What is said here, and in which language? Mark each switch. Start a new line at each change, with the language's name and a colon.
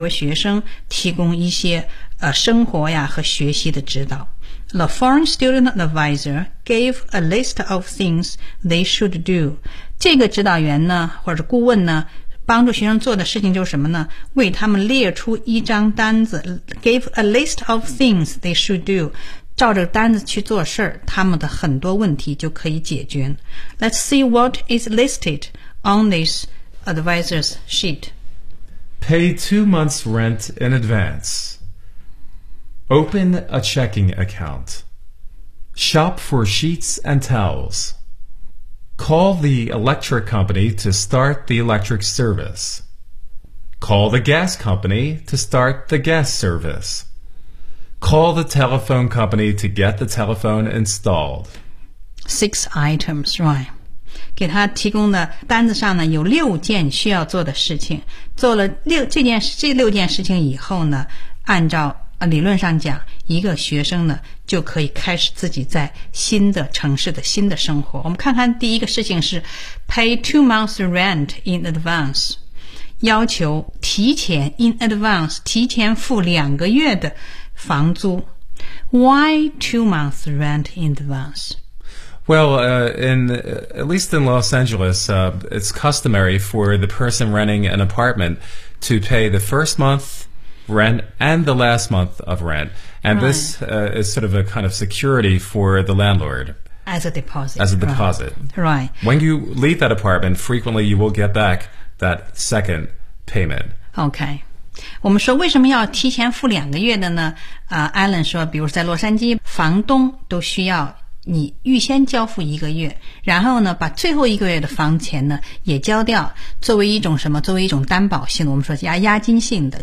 Chinese: 和学生提供一些生活呀和学习的指导。
English: The foreign student advisor gave a list of things they should do.
Chinese: 这个指导员呢或者顾问呢帮助学生做的事情就是什么呢？为他们列出一张单子 ，
English: gave a list of things they should do，
Chinese: 照着单子去做事儿，他们的很多问题就可以解决。
English: Let's see what is listed on this advisor's sheet. Pay 2 months' rent in advance. Open a checking account. Shop for sheets and towels. Call the electric company to start the electric service. Call the gas company to start the gas service. Call the telephone company to get the telephone installed. Six items, right?
Chinese: 给他提供的单子上呢有六件需要做的事情。做了这六件事情以后呢，按照理论上讲，一个学生呢就可以开始自己在新的城市的新的生活。我们看看第一个事情是
English: pay 2 months rent in advance，
Chinese: 要求提前 in advance 提前付两个月的房租。
English: Why 2 months rent in advance？ Well, at least in Los Angeles, it's customary for the person renting an apartment to pay the first monthrent and the last month of rent. And this is sort of a kind of security for the landlord. As a deposit. Right. When you leave that apartment, frequently you will get back that second payment. Okay.
Chinese: 我们说为什么要提前付两个月的呢？Alan 说，比如在洛杉矶，房东都需要你预先交付一个月，然后呢把最后一个月的房钱呢也交掉，作为一种什么，作为一种担保性的，我们说押金性的。